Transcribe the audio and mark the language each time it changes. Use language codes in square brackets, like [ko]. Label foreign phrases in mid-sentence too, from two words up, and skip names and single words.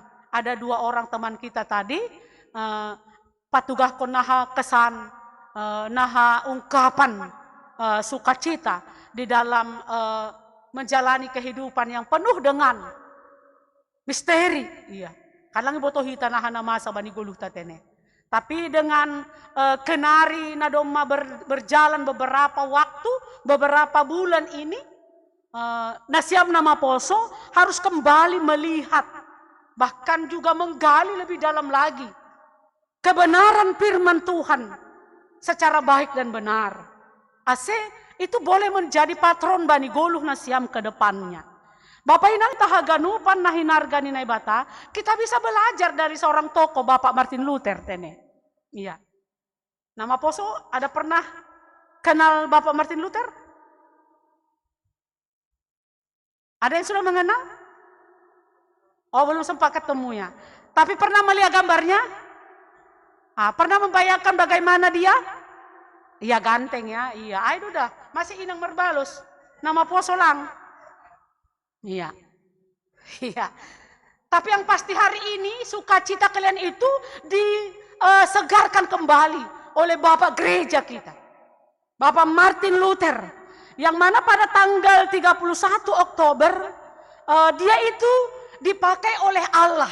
[id] Ada 2 orang teman kita tadi, [bts] patugah konaha kesan naha [id] ungkapan sukacita di dalam menjalani kehidupan yang penuh dengan misteri. Iya. [bts] Kadang botoh hita naha masa bani guluh tatene. [id] Tapi dengan kenari nadoma berjalan beberapa waktu, beberapa bulan ini, Nasiam nama Poso harus kembali melihat, bahkan juga menggali lebih dalam lagi kebenaran firman Tuhan secara baik dan benar. Itu boleh menjadi patron [bts] bani goluh Nasiam [id] ke depannya. [bts] Bapak inang tahaganupan nahinargani naibata, [id] kita bisa belajar dari seorang tokoh Bapak Martin Luther tene. Iya. Nama Poso ada pernah kenal Bapak Martin Luther? Ada yang sudah mengenal? Oh, belum sempat ketemu ya. Tapi pernah melihat gambarnya? Pernah membayangkan bagaimana dia? Iya, ganteng ya. Iya, ayo udah. Masih inang merbalus. [bts] Nama Poso lang. [id] Iya. Iya. Tapi yang pasti hari ini sukacita kalian itu disegarkan kembali oleh Bapak Gereja kita. Bapak Martin Luther. Yang mana pada tanggal 31 Oktober dia itu dipakai oleh Allah.